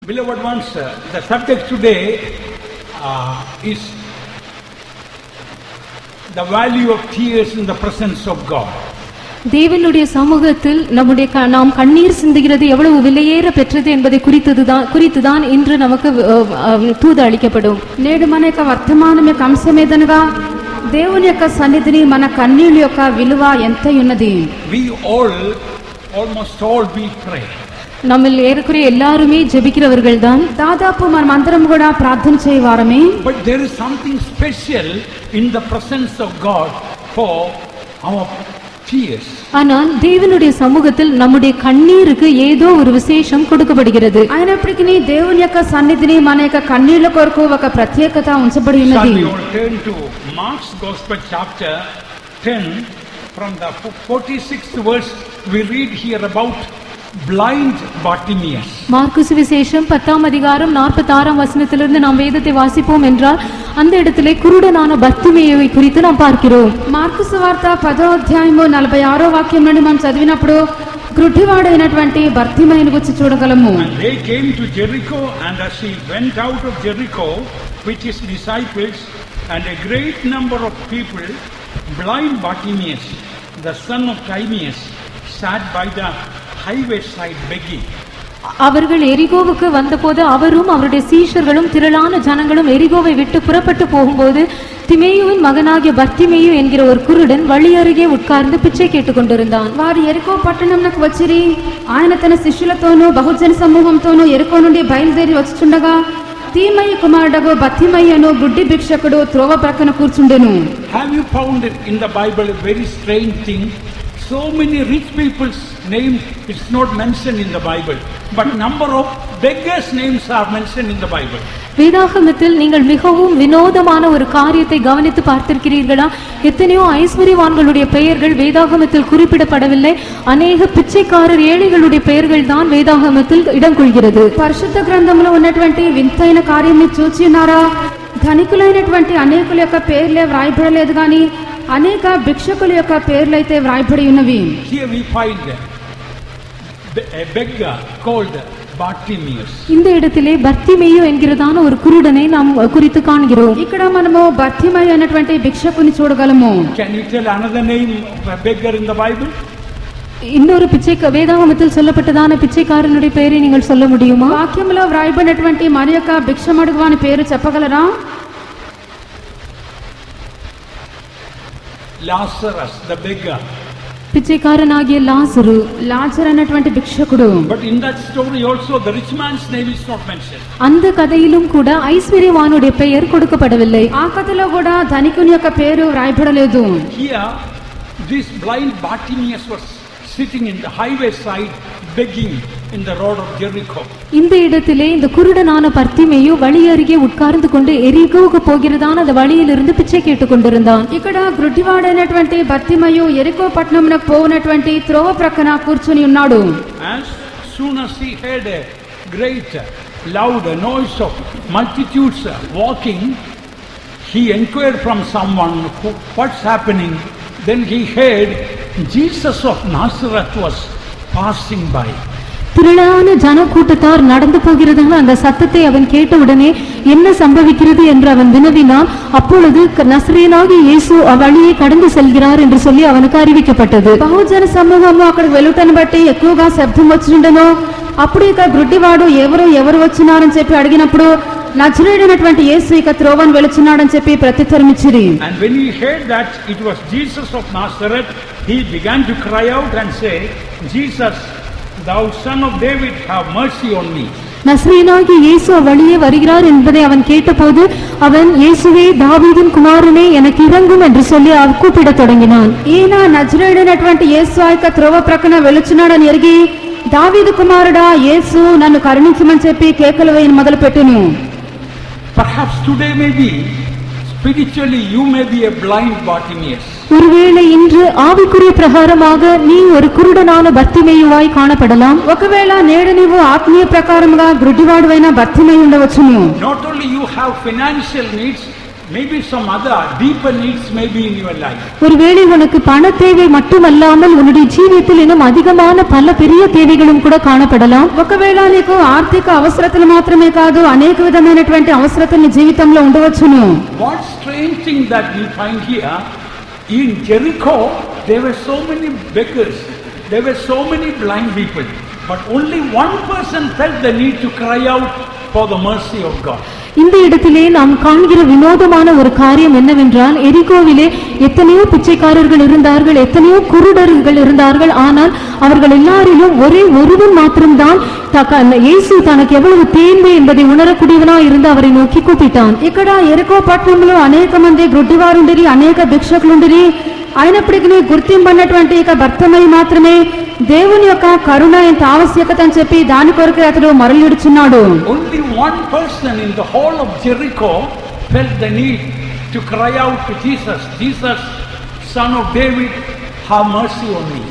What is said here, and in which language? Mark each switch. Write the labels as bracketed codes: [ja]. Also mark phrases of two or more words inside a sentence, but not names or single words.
[en] Beloved ones, the subject today is the value of tears in the presence of God. [ta] தேவனுடைய சமூகத்தில் நாம் கண்ணீர் சிந்துகிறது எவ்வளவு விலையேற பெற்றது என்பதை குறித்துதான் இன்று நமக்கு தூது అளிக்கப்படும். [te] నేడు మన యొక్క వర్తమానం యొక్క అంశం ఏదనగా దేవుని యొక్క సన్నిధిని మన కన్నీళ్ల యొక్క విలువ ఎంత ఉన్నది. [en] We almost all we pray. [ta] நம்மில் ஏறக்குறைய எல்லாருமே ஜெபிக்கிறவர்கள் தான். [te] దాదాపు మనమందరం కూడా ప్రార్థన చేయవారమే. [en] But there is something special in the presence of God for our tears. [ta] ஆனால் தேவனுடைய சமூகத்தில் நம்முடைய கண்ணீருக்கு ஏதோ ஒரு விசேஷம் கொடுக்கப்படுகிறது. [te] అయినప్పటికీ దేవుని యొక్క సన్నిధిని మన యొక్క కన్నీళ్ల కొరకు ఒక ప్రత్యేకత ఉంచబడి ఉన్నది. [en] Shall we all turn to Mark's Gospel chapter 10 from the 46th verse we read here about blind Bartimaeus. [ta] மார்க்கு சுவிசேஷம் 10ஆம் அதிகாரம் 46ஆம் வசனத்திலிருந்து நாம் வேதத்தை வாசிப்போம் என்றால் அந்த இடத்திலே குருடனான பர்த்திமேயுவை குறித்து நாம் பார்க்கிறோம். [te] మార్కు సువార్త 10వ అధ్యాయము 46వ వాక్యం నుండి మనం చదివినప్పుడు గ్రుడ్డివాడైనటువంటి బర్తిమేయుని గురించి చూడగలము. [en] And they came to Jericho, and as he went out of Jericho with his disciples and a great number of people, blind Bartimaeus, the son of Timaeus, sat by the highway side begging. [ta] அவர்கள் எரிகோவுக்கு வந்தபோது அவரும் அவருடைய சீஷர்களும் திரளான ஜனங்களும் எரிகோவை விட்டு புறப்பட்டு போகும்போது திமேயுவின் மகனாகிய பர்த்திமேயு என்கிற ஒரு குருடன் வழி அருகே உட்கார்ந்து பிச்சை கேட்டுக் கொண்டிருந்தான். [te] వారు ఎరికో పట్టణంకు వచ్చిరి. ఆయన తన శిష్యులతోనూ బహుజన సమూహంతోనూ ఎరికో నుండి బయలుదేరి వచ్చుచుండగా తీమయ్య కుమారుడగు బర్తిమేయును గుడ్డి భిక్షకుడు త్రోవ ప్రక్కన కూర్చుండెను. [en] Have you found it in the Bible a very strange thing? So many rich people's names it's not mentioned in the Bible, but number of beggars names are mentioned in the Bible. [ta] வேதாகமத்தில் நீங்கள் மிகவும் வினோதமான ஒரு காரியத்தை கவனித்து பார்த்திருக்கிறீர்களா? எத்தனையோ ஐஸ்வர்யவான்களுடைய பெயர்கள் வேதாகமத்தில் குறிப்பிடப்படவில்லை. அநேக பிச்சைக்காரர் ஏழைகளுடைய பெயர்கள் தான் வேதாகமத்தில் இடம் கொள்கிறது. [te] పరిశుద్ధ గ్రంథంలో ఉన్నటువంటి వింతైన కార్యాన్ని చూచినారా? ధనికులైనటువంటి అనేకుల యొక్క పేర్లే వ్రాయబడలేదు గాని అనేక భిక్షకుల యొక్క పేర్లైతే వ్రాయబడి ఉన్నవి. [en] Here we find a beggar called Bartimaeus. [ta] இந்த இடத்திலே பர்த்திமேயு என்கிறதான ஒரு குருடனை நாம் குறித்து காண்கிறோம். [te] ఇక్కడ మనము బర్తిమేయు అనేటువంటి భిక్షకుని చూడగలము. [en] Can you tell another name of a beggar in the Bible? [ta] இன்னொரு வேதாகமத்தில் சொல்லப்பட்டதான பிச்சைக்காரனுடைய பெயரை நீங்கள் சொல்ல முடியுமா? [te] వాక్యంలో వ్రాయబడినటువంటి మరి యొక్క భిక్షమడుగువాని పేరు చెప్పగలరా? [en] Lazarus the beggar. [ta] பிச்சைக்காரனாகிய லாசரு, [te] లాజరు అనేటువంటి భిక్షకుడు. [en] But in that story also the rich man's name is not mentioned. [ta] அந்த கதையிலும் கூட ஐஸ்வர்யவானுடைய பெயர் கொடுக்கப்படவில்லை. [te] ఆ కథలో కూడా ధనికుని యొక్క పేరు వ్రాయబడలేదు. [en] Here this blind Bartimaeus was sitting in the highway side begging in the road of Jericho. [ta] இந்த இடத்திலே இந்த குருடனான பர்த்திமேயு வழி அருகே உட்கார்ந்து கொண்டு எரிகோவுக்கு போகிறதான அந்த வழியிலிருந்து பிச்சை கேட்டுக் கொண்டிருந்தான். [te] ఇక్కడ గ్రుడ్డివాడైనటువంటి బర్తిమేయు ఎరికో పట్టణమునకు పోవునటువంటి త్రోవ ప్రక్కన కూర్చొని ఉన్నాడు. [en] As soon as he heard a great loud noise of multitudes walking, he inquired from someone what's happening. Then he heard Jesus of Nazareth was passing by. [ta] திரளான ஜன கூட்டத்தார் நடந்து போகிறதான அந்த சத்தத்தை அவன் கேட்டவுடனே என்ன சம்பவிக்கிறது என்று அவன் வினவினான். அப்பொழுது நசரேயனாகிய இயேசு அவ்வழியை கடந்து செல்கிறார் என்று சொல்லி அவனுக்கு அறிவிக்கப்பட்டது. [te] బహుజన సమూహము అక్కడికి వెళ్ళుటను బట్టి ఎక్కువగా శబ్దం వచ్చిండెను. అప్పుడు ఇక గ్రుడ్డివాడు ఎవరు వచ్చినారని చెప్పి అడిగినప్పుడు నజరేయుడైనటువంటి యేసు ఇక త్రోవను వెళుచున్నాడని చెప్పి ప్రత్యుత్తరం ఇచ్చిరి. [en] And when he heard that it was Jesus of Nazareth, he began to cry out and say, Jesus, thou son of David, have mercy on me. [ta] நசரேயனாகிய இயேசு அவ்வழியே வருகிறார் என்பதை அவன் கேட்டபோது அவன் இயேசுவே தாவீதின் குமாரனே எனக்கு இரங்கும் என்று சொல்லி கூப்பிடத் தொடங்கினான். [te] ఈయన నజరేయుడైనటువంటి యేసు ఆ యొక్క త్రోవ ప్రక్కన వెళుచున్నాడని ఎరిగి దావీదు కుమారుడా యేసు నన్ను కరుణించమని చెప్పి కేకలు వేయని మొదలుపెట్టెను. [en] Perhaps today maybe spiritually you may be a blind Bartimaeus. [ta] ஒருவேளை இன்று ஆவிக்குரிய பிரகாரமாக நீ ஒரு குருடனான பர்த்திமேயுவாய் காணப்படலாம். [te] ఒకవేళ నేడు నీవు ఆత్మీయ ప్రకారముగా గ్రుడ్డివాడువైన బర్తిమేయు ఉండవచ్చును. [en] Not only you have financial needs, Maybe some other deeper needs may be in your life. [ta] ஒருவேளை உனக்கு பண தேவை மட்டுமல்லாமல் உன்னுடைய ஜீவியத்தில் இன்னும் அதிகமான பல பெரிய தேவைகளும் கூட காணப்படலாம். [te] ఒకవేళ నీకు ఆర్థిక అవసరతలు మాత్రమే కాదు అనేక విధమైనటువంటి అవసరతలు నీ జీవితంలో ఉండవచ్చును. [en] What strange thing that we find here in Jericho, there were so many beggars, there were so many blind people, but only one person felt the need to cry out for the mercy of God. [ta] இந்த இடத்திலே நாம் காண்கிற வினோதமான ஒரு காரியம் என்னவென்றால், எரிகோவிலே எத்தனையோ பிச்சைக்காரர்கள் இருந்தார்கள், எத்தனையோ குருடர்கள் இருந்தார்கள். ஆனால் அவர்கள் எல்லாரிலும் ஒரே ஒருவன் மாத்திரம்தான் இயேசு தனக்கு எவ்வளவு தேவை என்பதை உணரக்கூடியவனா இருந்து அவரை நோக்கி கூப்பிட்டான். [te] ఇక్కడ ఎరికో పట్టణంలో అనేక మంది గుడ్డివారుండిరి, అనేక భిక్షకులుండిరి. అయినప్పటికీ గుర్తింపన్నటువంటి ఇక భర్తమై మాత్రమే దేవుని యొక్క కరుణ ఎంత ఆవశ్యకత అని చెప్పి దాని కొరకు అతడు మరలిడుచున్నాడు. [en] Only one person in the whole of Jericho felt the need to cry out to Jesus, Jesus, Son of David, have mercy on me.